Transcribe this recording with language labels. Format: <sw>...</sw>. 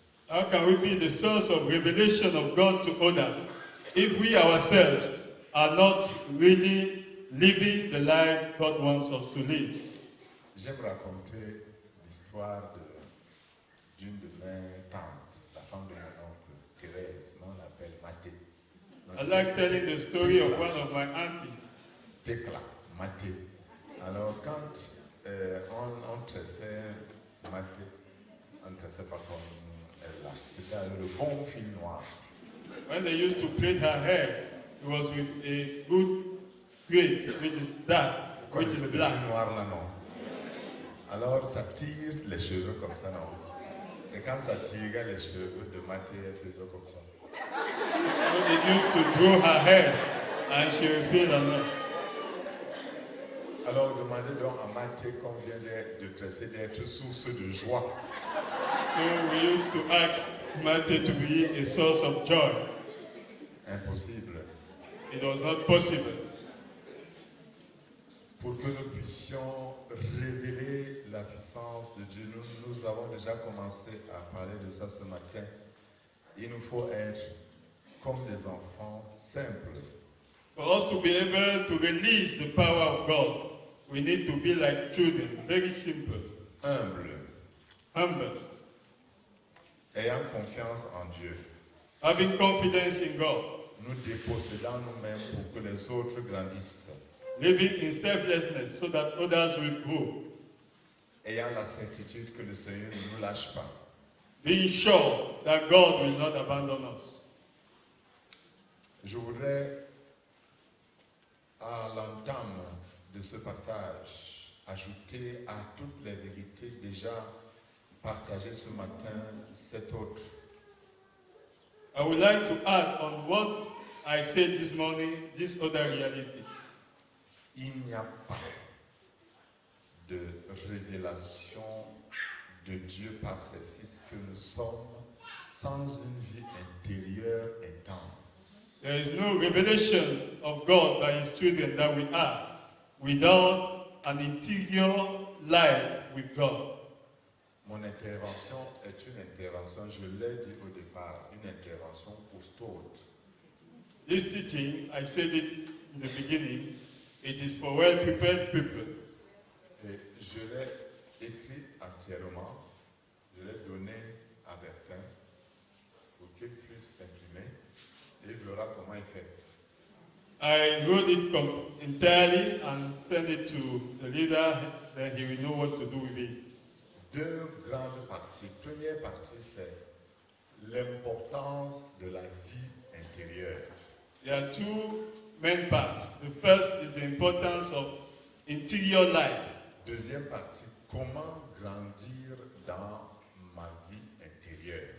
<en>How can we be the source of revelation of God to others if we ourselves are not really living the life God wants us to live?</en> <fr>J'aime raconter l'histoire d'une de mes tantes, la femme de mon oncle, Thérèse, mais on l'appelle Mathé.</fr> <en>I like telling the story of one of my aunties.</en> <fr>Tecla, Mathé. Alors quand on tressait Mathé, on ne tressait pas comme elle là, c'était avec le bon fil noir.</fr> <en>When they used to plait her hair, it was with a good thread, which is dark,</en> <fr>Quand</fr> <en>which</en> <fr>c'est</fr> <en>is</en> <fr>le</fr> <en>black.</en> <fr>fil noir là, non. Alors ça tire les cheveux comme ça, non. Et quand ça tirait les cheveux de Mathé, elle faisait comme ça.</fr> <en>So they used to draw her hair, and she would feel alone.</en> <fr>Alors demandez donc à Mathé qu'on vient de tresser d'être source de joie.</fr> <en>So we used to ask Matthew to be a source of joy.</en> <fr>Impossible.</fr> <en>It was not possible.</en> <fr>Pour que nous puissions révéler la puissance de Dieu, nous avons déjà commencé à parler de ça ce matin. Il nous faut être comme des enfants simples.</fr> <en>For us to be able to release the power of God, we need to be like children, very simple,</en> <fr>Humbles,</fr> <en>humble,</en> <fr>ayant confiance en Dieu,</fr> <en>having confidence in God,</en> <fr>nous dépossédant nous-mêmes pour que les autres grandissent,</fr> <en>living in selflessness so that others will grow,</en> <fr>ayant la certitude que le Seigneur ne nous lâche pas.</fr> <en>being sure that God will not abandon us.</en> <fr>Je voudrais, à l'entame de ce partage, ajouter à toutes les vérités déjà partagées ce matin, cette autre.</fr> <en>I would like to add on what I said this morning, this other reality.</en> <fr>Il n'y a pas de révélation de Dieu par ses fils que nous sommes sans une vie intérieure intense.</fr> <en>There is no revelation of God by His children that we are without an interior life with God.</en> <fr>Mon intervention est une intervention, je l'ai dit au départ, une intervention costaude.</fr> <en>This teaching, I said it in the beginning, it is for well-prepared people.</en> <fr>Et je l'ai écrit entièrement, je l'ai donné à Bertin pour qu'il puisse imprimer et il verra comment il fait.</fr> <en>I wrote it entirely and sent it to the leader, then he will know what to do with it.</en> <fr>Deux grandes parties. Première partie, c'est l'importance de la vie intérieure.</fr> <en>There are two main parts. The first is the importance of interior life.</en> <fr>Deuxième partie, comment grandir dans ma vie intérieure.</fr>